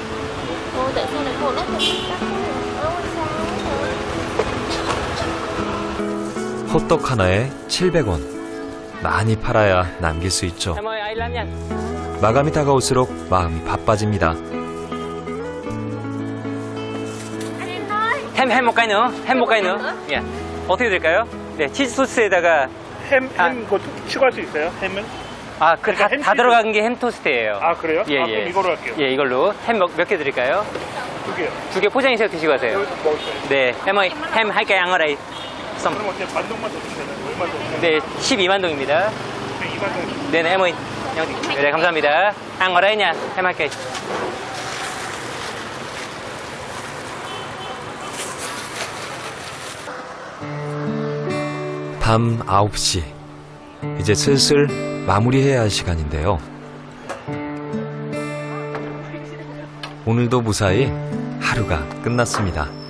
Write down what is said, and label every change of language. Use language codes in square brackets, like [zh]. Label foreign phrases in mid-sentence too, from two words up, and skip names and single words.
[ko] 호떡 하나에 700원. 많이 팔아야 남길 수 있죠. 마감이 다가올수록 마음이 바빠집니다. [vi] 햄 một cái nữa. 햄 một cái nữa. [ko] 예. 어떻게 될까요? 네, 치즈 소스에다가 햄 추가할 수 있어요? 햄은? 다 들어간 게 햄 토스트예요. 아, 그래요? 예, 그럼 이걸로 할게요. 예, 이걸로. 햄 몇 개 드릴까요? 2개요. 2개 포장해서 드시고 가세요. [vi] 네, 햄 hai cây ăn ở đây. xong. [ko] 그럼 어떻게 반동만 더 주면 되나요? 얼마 더? 네, 12만 동입니다. 2만 동. 네, 햄 ơi. 네, 감사합니다. [vi] ăn ở đây nha. 햄 hai cây. [ko] 밤 9시. 이제 슬슬 마무리해야 할 시간인데요. 오늘도 무사히 하루가 끝났습니다.